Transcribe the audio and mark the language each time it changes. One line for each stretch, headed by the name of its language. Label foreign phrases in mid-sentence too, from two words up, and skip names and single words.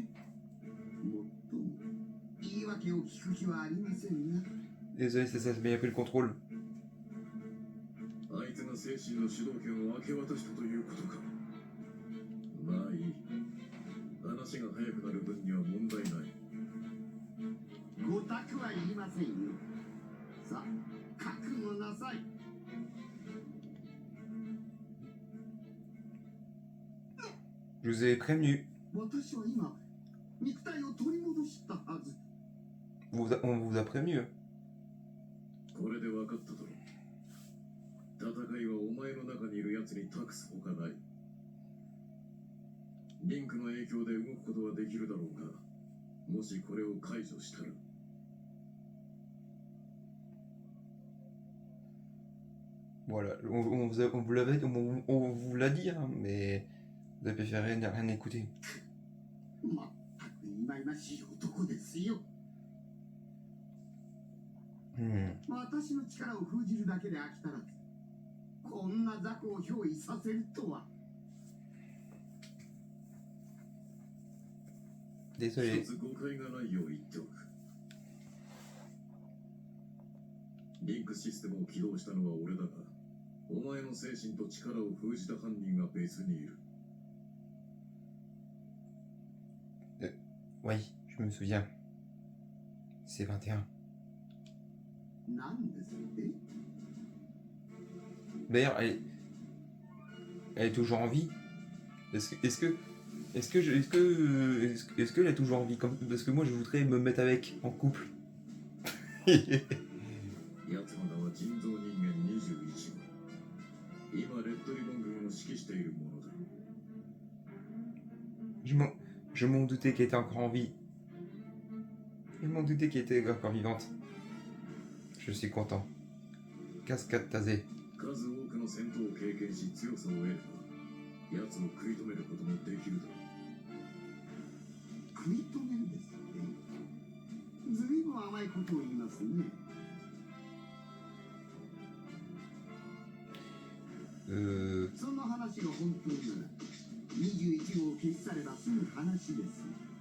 Japanese: もっとも言い訳を聞く気はありませんが。
French: Désolé, c'est ça, mais il n'y a plus le contrôle.
Japanese: 相手が精神の主導権を明け渡したということか。まあいい。話話が早くなる分には問題ない。ごたくはいりませんよ。さあ、覚悟なさい。
French: Je vous ai prévenu.
Japanese: 私は今、肉体を取り戻したはず。
French: On vous a prévenu.
Japanese: これで分かっただろう。戦いはお前の中にいる奴に託すほかない。リンクの影響で動くことはできるだろうが、もしこれを解除したら。
French: Voilà, on vous l'a dit, hein, mais vous avez préféré ne rien écouter.
Japanese: まったく忌々しい男ですよ。私の力を封じるだけで飽き足らず、こんな雑魚を憑依させるとは。
French: Désolé.
Japanese: 一つ誤解がないよう言っておく。リンクシステムを起動したのは俺だが、お前の精神と力を封じた犯人が別にいる。
French: Oui, je me souviens. C'est 21.
Japanese: なんですって？
French: D'ailleurs, elle est toujours en vie. Est-ce qu'elle est toujours en vie comme... Parce que moi, je voudrais me mettre avec, en couple.
Japanese: 奴の名は人造人間21号。今、レッドリボン軍を指揮しているものだ。
French: Je m'en doutais qu'elle était encore en vie. Je m'en doutais qu'elle était encore vivante. Je suis content. Cascade Tazé.
Japanese: 数多くの戦闘を経験し強さを得れば、奴を食い止めることもできるだろう。食い止めるですって？ずいぶん甘いことを言いますね。その話が本当なら、21号を消し去れば済む話です。